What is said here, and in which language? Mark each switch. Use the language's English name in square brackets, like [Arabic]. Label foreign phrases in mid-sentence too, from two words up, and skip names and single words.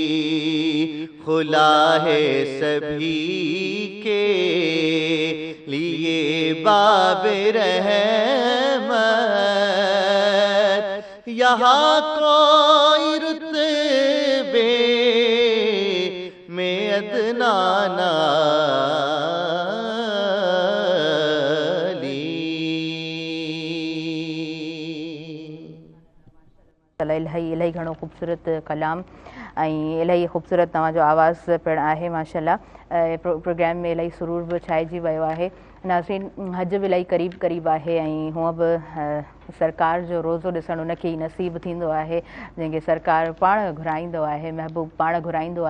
[Urdu] کھلا ہے سبھی کے لیے باب رحمت، یہاں کوئی رتبے میں ادنا [Sindhi] इलाही घणो ख़ूबसूरत कलाम ऐं इलाही ख़ूबसूरत तव्हांजो आवाज़ पिणु आहे माशाल्लाह। प्रोग्राम में इलाही सुरूर बि छाइजी वियो आहे। नाज़रीन, हज बि इलाही क़रीब आहे ऐं हूअं बि सरकार जो रोज़ो ॾिसणु उनखे ई नसीबु थींदो आहे जंहिंखे सरकार पाण घुराईंदो आहे, महबूब पाण घुराईंदो आहे।